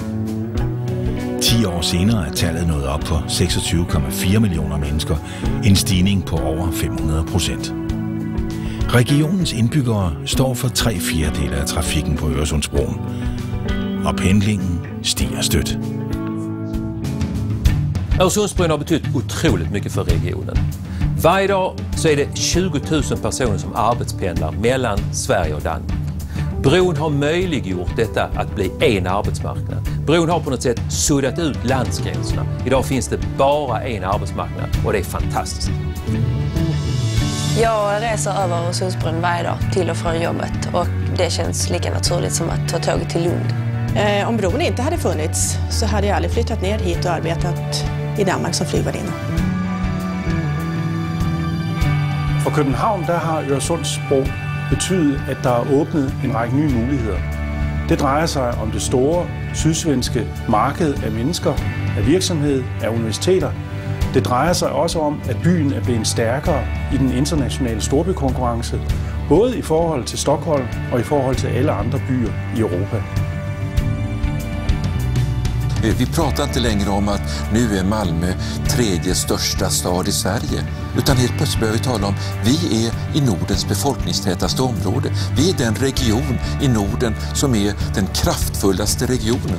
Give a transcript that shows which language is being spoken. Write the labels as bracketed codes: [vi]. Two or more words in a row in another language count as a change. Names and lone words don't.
[da] 10 år senere er tallet nået op på 26,4 millioner mennesker, en stigning på over 500%. Regionens indbyggere står for 3/4 af trafikken på Øresundsbroen, og pendlingen stiger stødt. [sv] Öresundsbron har betytt otroligt mycket för regionen. Varje dag så är det 20 000 personer som arbetspendlar mellan Sverige och Danmark. Bron har möjliggjort detta att bli en arbetsmarknad. Bron har på något sätt suddat ut landsgränserna. Idag finns det bara en arbetsmarknad och det är fantastiskt. Jag reser över Öresundsbron varje dag till och från jobbet och det känns lika naturligt som att ta tåget till Lund. Om bron inte hade funnits så hade jag aldrig flyttat ner hit och arbetat i Danmark som flygvärdinna. [da] For København der har Øresundsbro betydet, at der er åbnet en række nye muligheder. Det drejer sig om det store sydsvenske marked af mennesker, af virksomhed, af universiteter. Det drejer sig også om, at byen er blevet stærkere i den internationale storbykonkurrence, både i forhold til Stockholm og i forhold til alle andre byer i Europa. [sv] Vi pratar inte längre om att nu är Malmö 3:e största stad i Sverige, utan helt plötsligt börjar vi tala om vi är i Nordens befolkningstätaste område. Vi är den region i Norden som är den kraftfullaste regionen.